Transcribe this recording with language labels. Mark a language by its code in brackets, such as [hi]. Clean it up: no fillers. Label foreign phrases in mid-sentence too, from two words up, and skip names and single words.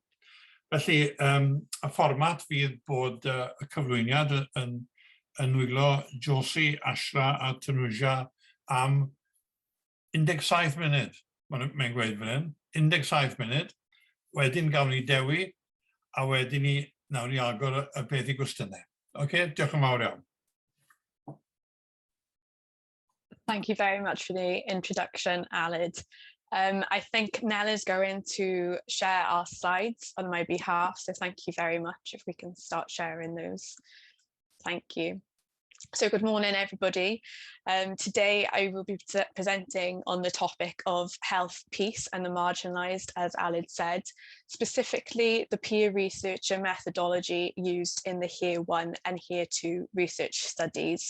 [cy] Felly, y fformat fydd bod y cyflwyniad yn nwylo Josie, Ashra a Tanuja am 17 munud, mae'n gweud fan hyn. 17 munud, wedyn gawn ni dewi, a wedyn ni nawr ni agor y peth i gwestiynau. OK, diolch yn fawr iawn. [en] Thank you very much for the introduction, Aled. I think Nell is going to share our slides on my behalf, so thank you very much if we can start sharing those. Thank you. So good morning, everybody. Today I will be presenting on the topic of health, peace and the marginalised, as Aled said, specifically the peer researcher methodology used in the Here 1 and Here 2 research studies.